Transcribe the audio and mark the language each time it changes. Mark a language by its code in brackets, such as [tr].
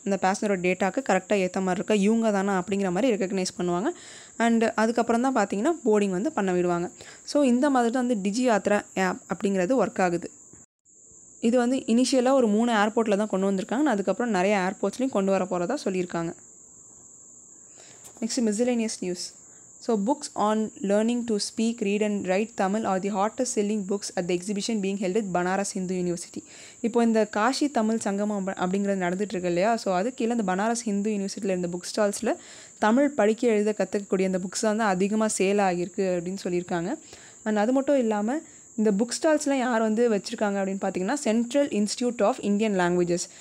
[ta] இந்த பேசஞ்சரோட டேட்டாவுக்கு கரெக்டாக ஏற்ற மாதிரி இருக்கா, இவங்க தானா அப்படிங்கிற மாதிரி ரெக்கக்னைஸ் பண்ணுவாங்க. அண்ட் அதுக்கப்புறம் தான் பார்த்தீங்கன்னா போர்டிங் வந்து பண்ண விடுவாங்க. ஸோ இந்த மாதிரி தான் வந்து டிஜி யாத்ரா ஆப் அப்படிங்கிறது ஒர்க் ஆகுது. இது வந்து இனிஷியலாக ஒரு 3 ஏர்போர்ட்டில் தான் கொண்டு வந்திருக்காங்க. அதுக்கப்புறம் நிறைய ஏர்போர்ட்ஸ்லையும் கொண்டு வர போகிறதா சொல்லியிருக்காங்க. Next miscellaneous news. [en] So books on learning to speak, read and write Tamil are the hottest selling books at the exhibition being held at Banaras Hindu University. [ta] இப்போ இந்த காஷி தமிழ் சங்கமம் அப்படிங்கிறது நடந்துட்டு இருக்கு இல்லையா, ஸோ அது கீழே இந்த பனாரஸ் ஹிந்து யூனிவர்சிட்டியில் இருந்த புக் ஸ்டால்ஸில் தமிழ் படிக்க எழுத கற்றுக்கக்கூடிய அந்த புக்ஸ் வந்து அதிகமாக சேல் ஆகியிருக்கு அப்படின்னு சொல்லியிருக்காங்க. அண்ட் அது மட்டும் இல்லாமல் இந்த புக் ஸ்டால்ஸ்லாம் யார் வந்து வச்சுருக்காங்க அப்படின்னு பார்த்தீங்கன்னா central institute of Indian languages.